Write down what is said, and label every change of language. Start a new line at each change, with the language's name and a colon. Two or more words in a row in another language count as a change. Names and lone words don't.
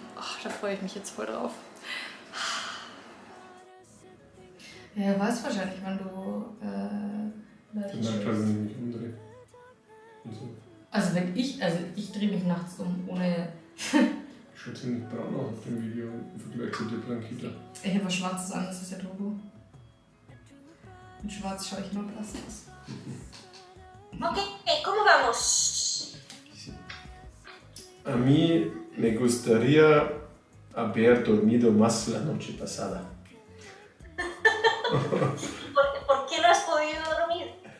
German: Ach, da freue ich mich jetzt voll drauf. Ja, weiß wahrscheinlich, wann du Also wenn ich drehe mich nachts um, ohne... Schaut ziemlich braun aus auf dem Video im Vergleich zu der Blanquita. Ich habe was Schwarzes an, das ist ja Turbo. Mit Schwarz schaue ich nur blass aus.
Spanish: Ok, ¿cómo vamos? A mí me gustaría haber dormido más la noche pasada. ¿Por qué no has podido dormir?